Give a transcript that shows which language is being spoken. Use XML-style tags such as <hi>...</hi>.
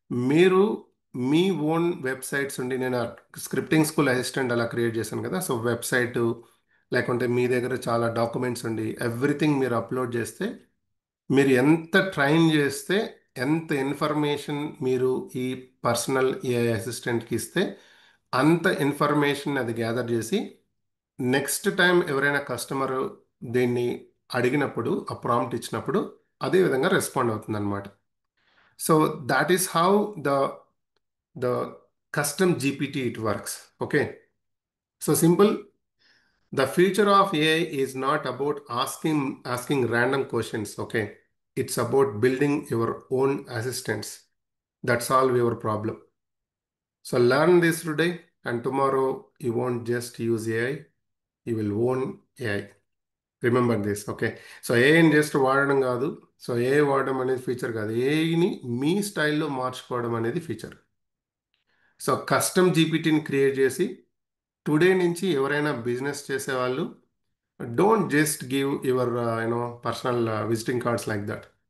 <te>మీరు మీ own websites ఉండి, నేను స్క్రిప్టింగ్ స్కూల్ అసిస్టెంట్ అలా క్రియేట్ చేశాను కదా, సో వెబ్సైట్ లేకుంటే మీ దగ్గర చాలా డాక్యుమెంట్స్ ఉండి ఎవ్రీథింగ్ మీరు అప్లోడ్ చేస్తే, మీరు ఎంత ట్రైన్ చేస్తే, ఎంత ఇన్ఫర్మేషన్ మీరు ఈ పర్సనల్ ఏఐ అసిస్టెంట్కి ఇస్తే అంత ఇన్ఫర్మేషన్ అది గ్యాదర్ చేసి నెక్స్ట్ టైం ఎవరైనా కస్టమర్ దీన్ని అడిగినప్పుడు, ఆ ప్రాంప్ట్ ఇచ్చినప్పుడు అదే విధంగా రెస్పాండ్ అవుతుంది అనమాట.</te> <en>So that is how the custom GPT it works. Okay. So simple. The future of AI is not about asking random questions. Okay. It's about building your own assistants that solve your problem. So learn this today, and tomorrow you won't just use AI, you will own AI. Remember this. Okay.</en> <te>So ఏఐని just వాడడం కాదు, so AI వాడడం అనేది feature కాదు, ఏఐని మీ స్టైల్లో మార్చుకోవడం అనేది ఫీచర్.</te> <en>so custom జీపీటీని create చేసి today నుంచి</en> <te>ఎవరైనా బిజినెస్ చేసేవాళ్ళు</te> <en>Don't just give your personal visiting cards like that.</en>